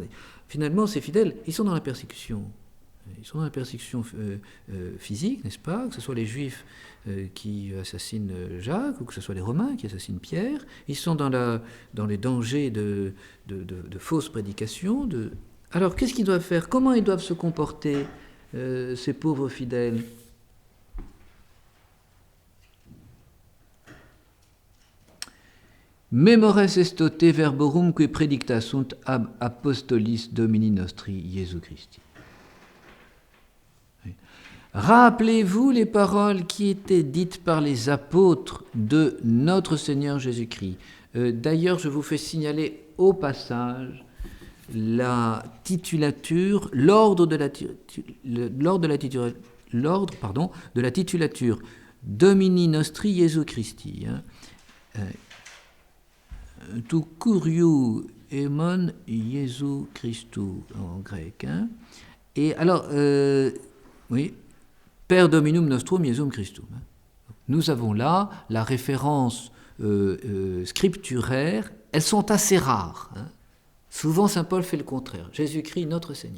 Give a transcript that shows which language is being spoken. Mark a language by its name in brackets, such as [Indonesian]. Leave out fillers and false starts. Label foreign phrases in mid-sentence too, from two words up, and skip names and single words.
[French] Finalement, ces fidèles, ils sont dans la persécution. Ils sont dans la persécution physique, n'est-ce pas ? Que ce soit les Juifs qui assassinent Jacques, ou que ce soit les Romains qui assassinent Pierre. Ils sont dans les dangers de fausses prédications. Alors, qu'est-ce qu'ils doivent faire ? Comment ils doivent se comporter, ces pauvres fidèles ? [Latin] Memores estote verborum que predictasunt ab apostolis Domini nostri Jesu Christi. [French] Rappelez-vous les paroles qui étaient dites par les apôtres de notre Seigneur Jésus-Christ. D'ailleurs, je vous fais signaler au passage la titulature, l'ordre de la titulature [Latin] Domini nostri Jesu Christi. [Greek] τοῦ κυρίου ἡμῶν Ἰησοῦ Χριστοῦ [French] en grec. [Greek] Hein. [French] Et alors, oui, [Latin] Per Dominum Nostrum Iesum Christum. [French] Nous avons là la référence scripturaire. Elles sont assez rares. Hein. Souvent, saint Paul fait le contraire. Jésus-Christ, notre Seigneur.